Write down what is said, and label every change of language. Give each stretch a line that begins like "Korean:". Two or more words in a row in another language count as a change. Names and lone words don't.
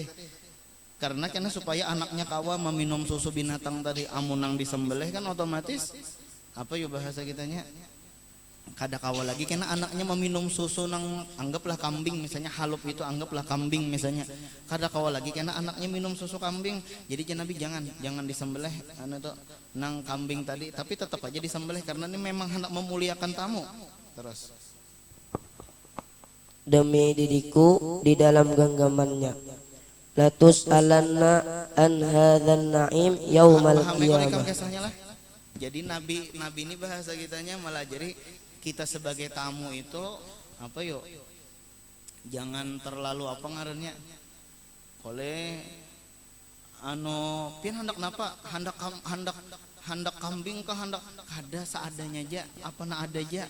Banjar: Karena supaya anaknya kawa meminum susu binatang tadi, amunang disembelih kan otomatis apa yuk bahasa kitanya, kada kawa lagi karena anaknya meminum susu nang anggaplah kambing misalnya, halup itu anggaplah kambing misalnya, kada kawa lagi karena anaknya minum susu kambing. Jadi Nabi jangan disembelih itu nang kambing tadi, tapi tetap aja disembelih karena ini memang hendak memuliakan tamu. Terus Demi diriku di dalam genggamannya,
Arabic: لتسألن عن هذا النعيم يوم القيامة.
Banjar: Jadi Nabi ini bahasa kitanya melajari kita sebagai tamu itu apa yuk, jangan terlalu apa ngarannya oleh pian hendak napa, hendak kambing kah, hendak kada seadanya aja, apa na ada aja.